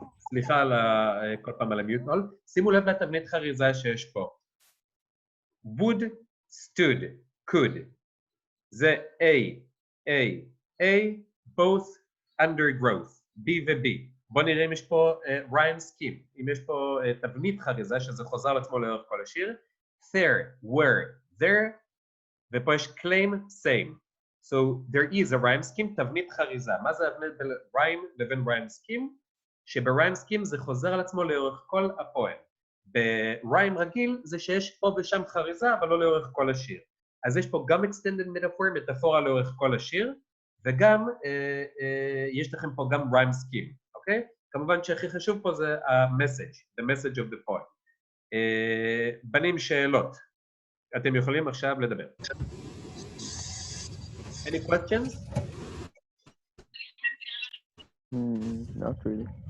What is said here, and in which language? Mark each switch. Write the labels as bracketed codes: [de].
[he] סליחה כל פעם על המיוטול. שימו לב לתבנית חריזה שיש פה. [en] would, stood, could. [he] זה A, both undergrowth, B ו-B. בואו נראה אם יש פה rhyme scheme, אם יש פה תבנית חריזה, שזה חוזר לעצמו לאורך כל השיר. [en] There, were, there, [he] ופה יש [en] claim, same. So there is a rhyme scheme, [he] תבנית חריזה. מה זה ההבדל בין rhyme לבין rhyme scheme? שב-rhyme scheme זה חוזר על עצמו לאורך כל הפואם. ב-rhyme רגיל זה שיש פה ושם חריזה, אבל לא לאורך כל השיר. אז יש פה גם extended metaphor, מטאפורה לאורך כל השיר, וגם יש לכם פה גם rhyme scheme, אוקיי? כמובן שהכי חשוב פה זה [en] the message of the poem. [he] בנים, שאלות. אתם יכולים עכשיו לדבר. [en] Any questions? Not really.